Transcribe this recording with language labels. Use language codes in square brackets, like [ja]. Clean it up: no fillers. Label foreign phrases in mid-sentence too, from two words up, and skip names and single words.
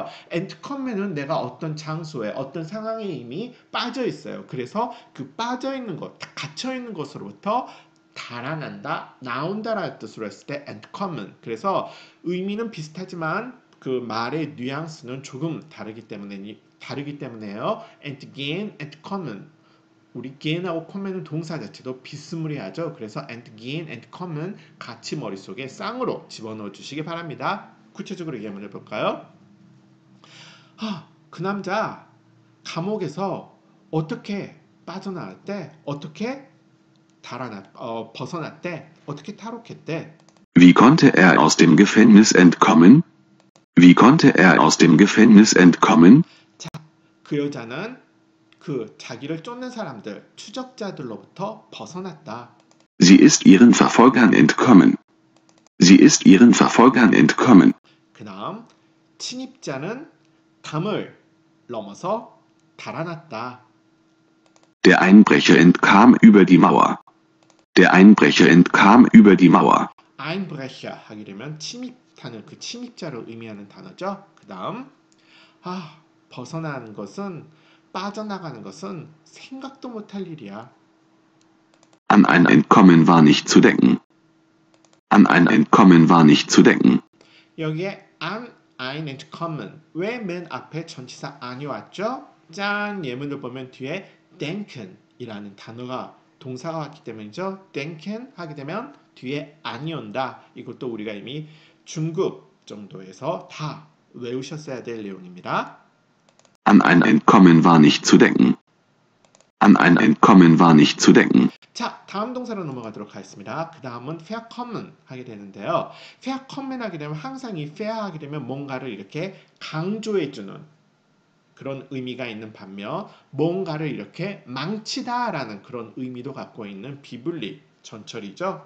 [ko] entcome은 내가 어떤 장소에, 어떤 상황에 이미 빠져 있어요. 그래서 그 빠져 있는 것, 갇혀 있는 것으로부터 달아난다, 나온다라는 뜻으로 했을 때 entcome은. 그래서 의미는 비슷하지만 그 말의 뉘앙스는 조금 다르기 때문에요. [de] entgehen, entkommen. [ko] 우리 gehen하고 kommen은 동사 자체도 비스무리하죠. 그래서 [de] entgehen, entkommen [ko] 같이 머릿속에 쌍으로 집어넣어 주시기 바랍니다. 구체적으로 예문을 볼까요? 그 남자 감옥에서 어떻게 빠져나왔대? 어떻게 벗어났대? 어떻게 탈옥했대? [de] Wie konnte er aus dem Gefängnis entkommen? Wie konnte er aus dem Gefängnis entkommen? [ko] 자, 그 여자는 그 자기를 쫓는 사람들, 추적자들로부터 벗어났다. [de] Sie ist ihren Verfolgern entkommen. Sie ist ihren Verfolgern entkommen. [ko] 그 다음, 침입자는 담을 넘어서 달아났다. [de] Der Einbrecher entkam über die Mauer. Der Einbrecher entkam über die Mauer. [ko] Einbrecher 하게 되면 침입하는 그 침입자를 의미하는 단어죠. 그 다음, 벗어나는 것은, 빠져나가는 것은 생각도 못할 일이야. [de] An ein Entkommen war nicht zu denken. An ein Entkommen war nicht zu denken. [ko] 여기에 [de] an ein entkommen [ko] 왜 맨 앞에 전치사 an이 왔죠? 짠 예문을 보면 뒤에 denken이라는 단어가 동사가 왔기 때문이죠. denken 하게 되면 뒤에 an이 온다. 이것도 우리가 이미 중급 정도에서 다 외우셨어야 될 내용입니다. [de] An ein Entkommen war nicht zu denken. An ein Entkommen war nicht zu denken. [ko] 자, 다음 동사로 넘어가도록 하겠습니다. 그 다음은 verkommen 하게 되는데요. verkommen 하게 되면 항상 이 fair 하게 되면 뭔가를 이렇게 강조해주는 그런 의미가 있는 반면 뭔가를 이렇게 망치다라는 그런 의미도 갖고 있는 비분리 전철이죠.